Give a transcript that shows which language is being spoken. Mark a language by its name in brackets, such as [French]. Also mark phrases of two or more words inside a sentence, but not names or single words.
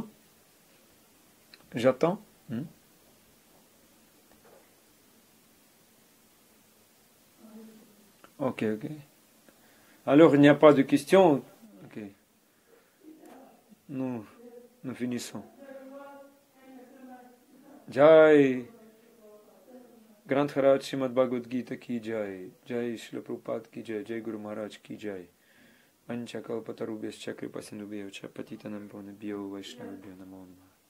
[French] J'attends. Ok. Alors, il n'y a pas de questions. Ok. Nous finissons. [Hindi] जय ग्रन्थ हराज श्रीमद् भगवद् गीता की जय. जय श्रील प्रभुपाद की जय. जय गुरु महाराज की जय. [Sanskrit] अञ्छा कल्पतरुभ्यश्च कृपा सिन्धुभ्यो च पतितानां पावनेभ्यो वैष्णवेभ्यो नमो नमः.